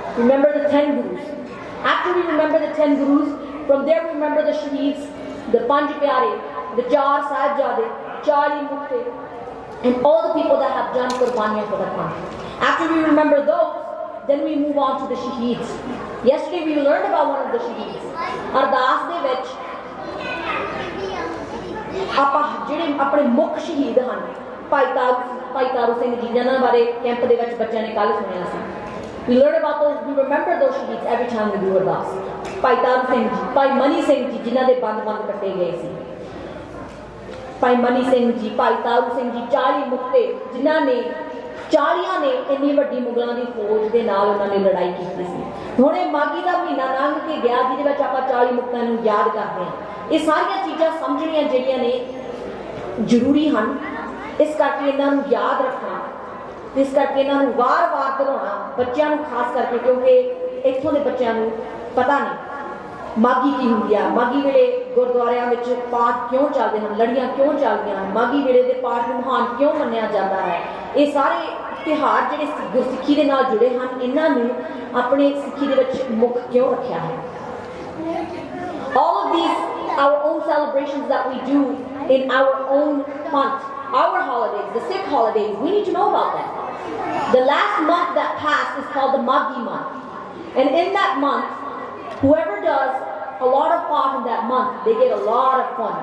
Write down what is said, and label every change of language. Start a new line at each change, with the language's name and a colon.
English: Remember the 10 Gurus. After we remember the 10 Gurus, from there we remember the Shaheeds, the Panj Pyare, the 4 Sahibzade, 40 Mukte, and all the people that have done Qurbaniyan for the country. After we remember those, then we move on to the Shaheeds. Yesterday we learned about one of the Shaheeds.
Punjabi: Ardas de vich ਆਪਾਂ ਜਿਹੜੇ ਆਪਣੇ ਮੁੱਖ ਸ਼ਹੀਦ ਹਨ, ਭਾਈ ਤਾਰੂ ਸਿੰਘ ਜੀ, ਜਿਨ੍ਹਾਂ ਬਾਰੇ camp ਦੇ ਵਿੱਚ ਬੱਚਿਆਂ ਨੇ ਕੱਲ੍ਹ ਸੁਣਿਆ ਸੀ।
English: We learn about those, we remember those shaheeds every time we do Ardas.
Punjabi: ਭਾਈ ਤਾਰੂ ਸਿੰਘ ਜੀ, ਭਾਈ ਮਨੀ ਸਿੰਘ ਜੀ, ਜਿਨ੍ਹਾਂ ਦੇ ਬੰਦ ਕੱਟੇ ਗਏ ਸੀ। ਭਾਈ ਮਨੀ ਸਿੰਘ ਜੀ, ਭਾਈ ਤਾਰੂ ਸਿੰਘ ਜੀ, 40 ਮੁਕਤੇ, ਜਿਨ੍ਹਾਂ ਨੇ 40 ਨੇ ਇੰਨੀ ਵੱਡੀ ਮੁਗਲਾਂ ਦੀ ਫੌਜ ਦੇ ਨਾਲ ਉਹਨਾਂ ਨੇ ਲੜਾਈ ਕੀਤੀ ਸੀ। ਹੁਣ ਇਹ ਮਾਘੀ ਦਾ ਮਹੀਨਾ ਲੰਘ ਕੇ ਗਿਆ, ਜਿਹਦੇ ਵਿੱਚ ਆਪਾਂ 40 ਮੁਕਤਾਂ ਨੂੰ ਯਾਦ ਕਰਦੇ ਹਾਂ। ਇਹ ਸਾਰੀਆਂ ਚੀਜ਼ਾਂ ਸਮਝਣੀਆਂ ਜਿਹੜੀਆਂ ਨੇ ਜ਼ਰੂਰੀ ਹਨ, ਇਸ ਕਰਕੇ ਇਹਨਾਂ ਨੂੰ ਯਾਦ ਰੱਖਣਾ, ਇਸ ਕਰਕੇ ਇਹਨਾਂ ਨੂੰ ਵਾਰ-ਵਾਰ ਦੁਹਰਾਉਣਾ ਬੱਚਿਆਂ ਨੂੰ ਖਾਸ ਕਰਕੇ, ਕਿਉਂਕਿ ਇੱਥੋਂ ਦੇ ਬੱਚਿਆਂ ਨੂੰ ਪਤਾ ਨਹੀਂ ਮਾਘੀ ਕੀ ਹੁੰਦੀ ਆ, ਮਾਘੀ ਵੇਲੇ ਗੁਰਦੁਆਰਿਆਂ ਵਿੱਚ ਪਾਠ ਕਿਉਂ ਚੱਲਦੇ ਹਨ, ਲੜੀਆਂ ਕਿਉਂ ਚੱਲਦੀਆਂ ਹਨ, ਮਾਘੀ ਵੇਲੇ ਦੇ ਪਾਠ ਨੂੰ ਮਹਾਨ ਕਿਉਂ ਮੰਨਿਆ ਜਾਂਦਾ ਹੈ। ਇਹ ਸਾਰੇ ਤਿਉਹਾਰ ਜਿਹੜੇ ਗੁਰਸਿੱਖੀ ਦੇ ਨਾਲ ਜੁੜੇ ਹਨ, ਇਹਨਾਂ ਨੂੰ ਆਪਣੇ ਸਿੱਖੀ ਦੇ ਵਿੱਚ ਮੁੱਖ ਕਿਉਂ ਰੱਖਿਆ ਹੈ।
English: All of these, our own celebrations that we do in our own month, our holidays, the Sikh holidays, we need to know about that. The last month that passed is called the Maghi month. And in that month, whoever does a lot of path in that month, they get a lot of fun.